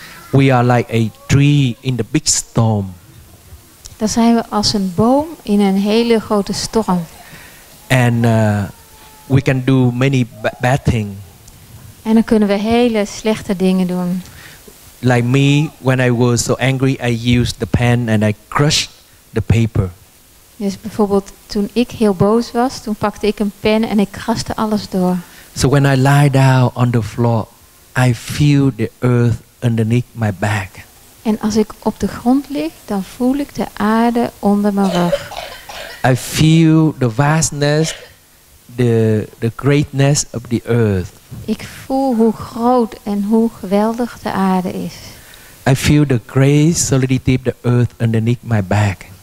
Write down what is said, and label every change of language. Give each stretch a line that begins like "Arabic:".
English: we are like a tree in the big storm.
Dutch: dan zijn we als een boom in een hele grote storm.
English: And we can do many bad things.
Dutch: En dan kunnen we hele slechte dingen doen.
English: Like me, when I was so angry, I used the pen and I crushed the paper.
Dutch: Dus bijvoorbeeld toen ik heel boos was, toen pakte ik een pen en ik kraste alles door.
English: So when I lie down on the floor, I feel the earth underneath my back.
Dutch: En als ik op de grond lig, dan voel ik de aarde onder mijn rug.
English: I feel the vastness, the greatness of the earth.
Dutch: Ik voel hoe groot en hoe geweldig de aarde is.
English: I feel the great solidity of the earth underneath my back.